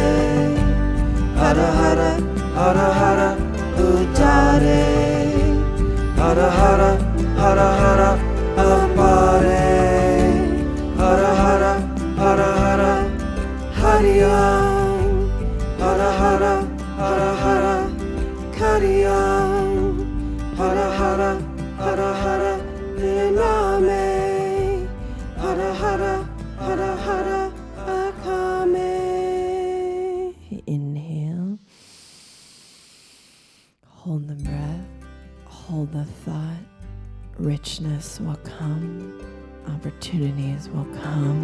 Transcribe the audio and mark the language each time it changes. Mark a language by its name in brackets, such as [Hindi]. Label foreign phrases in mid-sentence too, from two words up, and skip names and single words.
[Sanskrit] hara hara hara hara udare, hara hara hara hara apare, hara hara hara hara hariyam, hara hara hara hara kariyam, hara hara hara hara niname, hara hara hara hara akame. [English] Inhale, hold the breath, hold the thought. Richness will come, opportunities will come.